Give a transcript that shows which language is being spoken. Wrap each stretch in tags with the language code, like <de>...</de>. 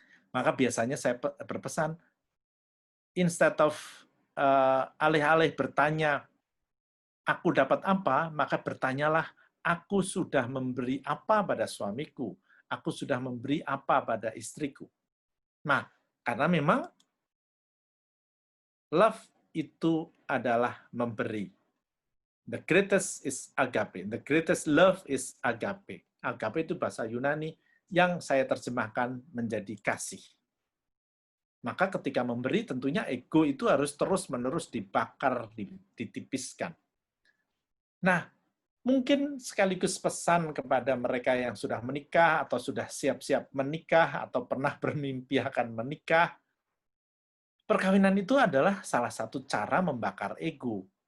<id>Maka biasanya saya berpesan,</id> <en>instead of</en> <id>alih-alih bertanya, aku dapat apa, maka bertanyalah, aku sudah memberi apa pada suamiku, aku sudah memberi apa pada istriku. Nah, karena memang love itu adalah memberi.</id> <en>The greatest is agape. The greatest love is agape.</en> <id>Agape itu bahasa Yunani yang saya terjemahkan menjadi kasih. Maka ketika memberi, tentunya ego itu harus terus-menerus dibakar, ditipiskan. Nah, mungkin sekaligus pesan kepada mereka yang sudah menikah, atau sudah siap-siap menikah, atau pernah bermimpi akan menikah, perkawinan itu adalah salah satu cara membakar ego.</id>